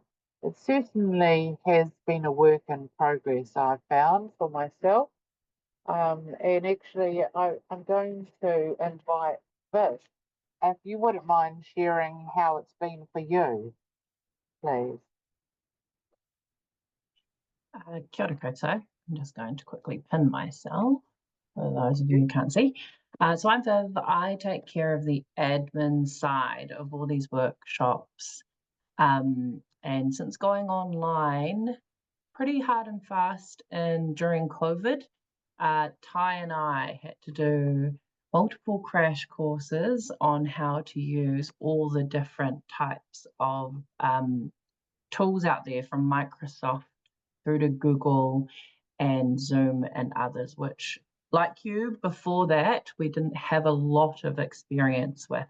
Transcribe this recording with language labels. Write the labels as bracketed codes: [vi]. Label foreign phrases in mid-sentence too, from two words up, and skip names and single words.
[en] It certainly has been a work in progress, I've found for myself. And actually, I'm going to invite Viv, if you wouldn't mind sharing how it's been for you, please. [mi] Kia ora koutou. [en] I'm just going to quickly pin myself for those of you who can't see. So I'm Viv. I take care of the admin side of all these workshops. And since going online pretty hard and fast and during COVID, Ty and I had to do multiple crash courses on how to use all the different types of tools out there from Microsoft through to Google and Zoom and others, which, like you, before that, we didn't have a lot of experience with.